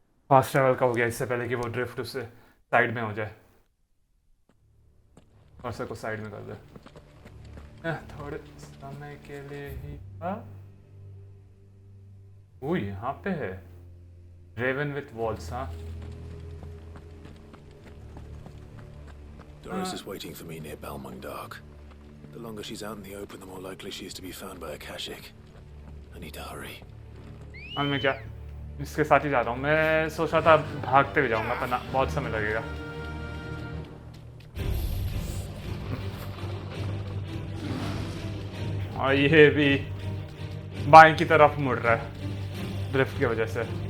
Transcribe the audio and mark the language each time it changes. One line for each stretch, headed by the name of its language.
Hindi: Fast travel का हो गया इससे पहले कि वो ड्रिफ्ट उससे साइड में हो जाए. और से को साइड में कर दे. थोड़े समय के लिए ही था. वो यहाँ पे है रेवन विथ वॉल्स. हाँ
English: Doris is waiting for me near Balmung Dark. The longer she's out in the open, the more likely she is to be found by Akashic. I need to hurry.
Hindi: और मैं क्या इसके साथ ही जा रहा हूँ. मैं सोच रहा था भागते हुए जाऊँगा पर ना, बहुत समय लगेगा. और ये भी बाएं की तरफ मुड़ रहा है ड्रिफ्ट की वजह से.